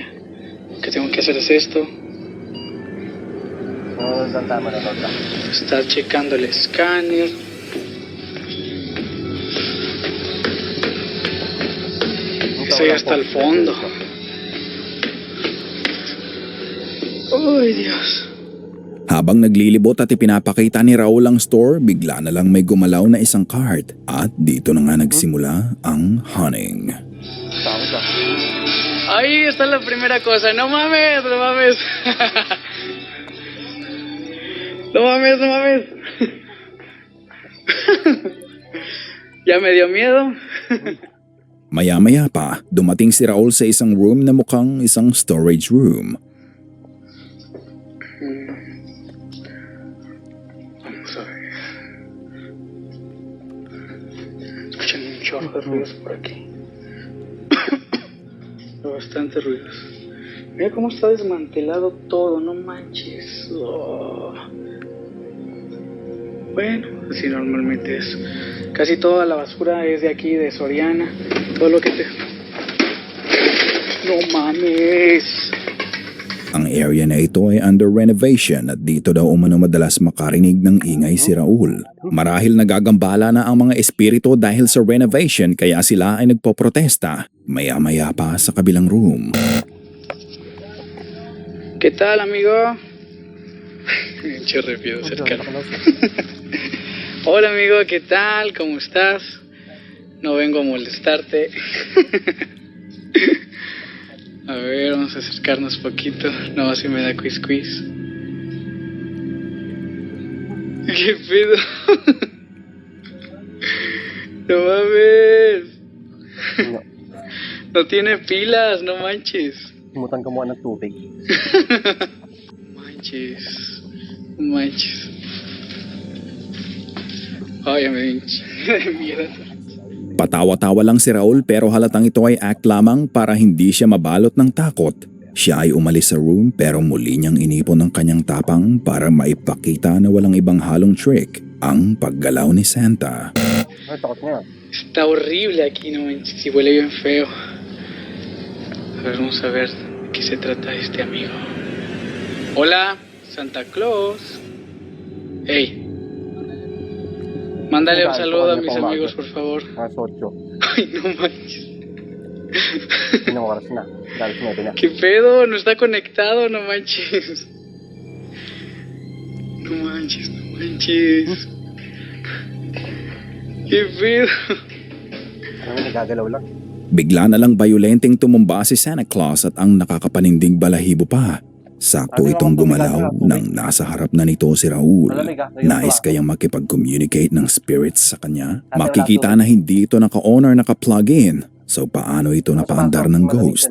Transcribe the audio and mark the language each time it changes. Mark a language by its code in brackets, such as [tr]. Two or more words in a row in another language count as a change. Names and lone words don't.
[es] Lo que tengo que hacer es esto. Estar checando el escáner. Estoy hasta el fondo. Ay, Dios. [tl] Habang naglilibot at ipinapakita ni Raul ang store, bigla na lang may gumalaw na isang cart at dito na nga nagsimula ang haunting. [es] Ahí está la primera cosa. No mames, no mames. No mames, no mames. Ya me dio miedo. [tl] Maya-maya pa, dumating si Raul sa isang room na mukhang isang [en] storage room. [es] Vamos a ver. Escuchan un chorro de ruidos por aquí. Bastante ruidos. Mira cómo está desmantelado todo, no manches. Oh. Bueno, así normalmente es. Casi toda la basura es de aquí, de Soriana. Todo lo que te... No mames. [tl] Ang area na ito ay [en] under renovation [tl] at dito daw umano madalas makarinig ng ingay si Raul. Marahil nagagambala na ang mga espiritu dahil sa renovation kaya sila ay nagpoprotesta. Maya-maya pa sa kabilang room. [es] ¿Qué tal, amigo? Pinche repio cercano. Hola, amigo, ¿qué tal? ¿Cómo estás? No vengo a molestarte. A ver, vamos a acercarnos poquito. No, si me da quiz. ¿Qué pedo? No mames. No tiene pilas, no manches. [tl] Simutan ka muna ng tubig. [es] Manches. Ay, me dio un chingo de miedo. [tl] Patawa-tawa lang si Raul pero halatang ito ay act lamang para hindi siya mabalot ng takot. Siya ay umalis sa room pero muli niyang inipon ang kanyang tapang para maipakita na walang ibang halong trick ang paggalaw ni Santa. Ay, takot niya. [es] Está horrible aquí, no manches, y huele bien feo. A ver, vamos a ver de qué se trata este amigo. Hola, Santa Claus. Hey. Mándale un saludo a mis amigos, por favor. [tl] Alas 8. [es] Ay, no manches. [tl] Sino oras na. Dahil 9 na. [es] ¿Qué pedo? No está conectado, no manches. No manches, no manches. ¿Qué pedo? [tl] Ano nga, nagagalaw lang. Bigla na lang bayolenteng tumumba si Santa Claus at ang nakakapaninding balahibo pa. Sakto itong gumalaw nang nasa harap na nito si Raul. Nais kayang makipag-communicate ng spirits sa kanya. Makikita na hindi ito naka-on or naka-plug in. So paano ito napaandar ng ghost?